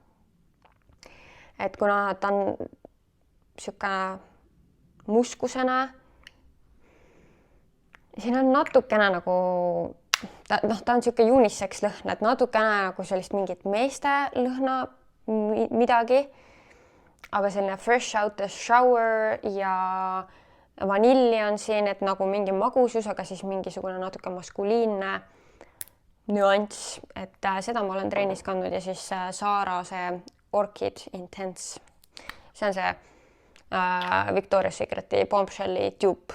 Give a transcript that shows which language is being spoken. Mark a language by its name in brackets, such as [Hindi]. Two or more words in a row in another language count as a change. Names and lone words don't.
[Estonian] Et kuna ta on siukene muskusena, siin on natukene nagu ta on siuke unisex lõhn, et natukene nagu sellist mingit meeste lõhna midagi, aga selline [English] fresh out the shower [Estonian] ja vanilli on siin, et nagu mingi magusus, aga siis mingisugune natuke maskuliinne nüanss, et seda ma olen trennis kandnud ja siis Zara see Orchid Intense. See on see Victoria's Secreti Bombshelli tube.